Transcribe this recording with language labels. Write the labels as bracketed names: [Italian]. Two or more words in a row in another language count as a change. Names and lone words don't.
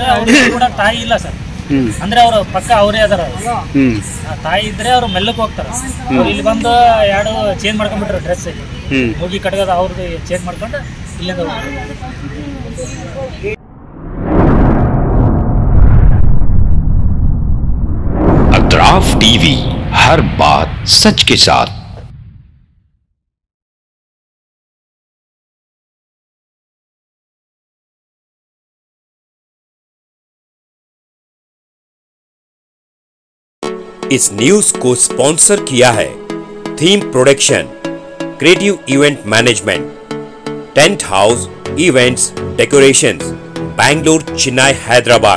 [Kannada] ಅವ್ರಿಗೆ ಕೂಡ ತಾಯಿ ಇಲ್ಲ ಸರ್. ಅಂದ್ರೆ ಅವ್ರ ಪಕ್ಕ ಅವರೇ ಅದಾರ. ತಾಯಿ ಇದ್ರೆ ಅವ್ರು ಮೆಲ್ಲಕ್ಕೆ ಹೋಗ್ತಾರೆ. ಅವ್ರು ಇಲ್ಲಿ ಬಂದು ಎರಡು ಚೇಂಜ್ ಮಾಡ್ಕೊಂಡ್ಬಿಟ್ರು ಡ್ರೆಸ್ ಹೋಗಿ ಕಟ್ಗದ ಅವ್ರದ್ದು ಚೇಂಜ್ ಮಾಡ್ಕೊಂಡು ಇಲ್ಲಿಂದ [Hindi] अतराफ टीवी, हर बात सच के साथ। इस न्यूज को स्पॉन्सर किया है थीम प्रोडक्शन, क्रिएटिव इवेंट मैनेजमेंट, टेंट हाउस इवेंट्स डेकोरेशंस, बैंगलोर, चेन्नई, हैदराबाद।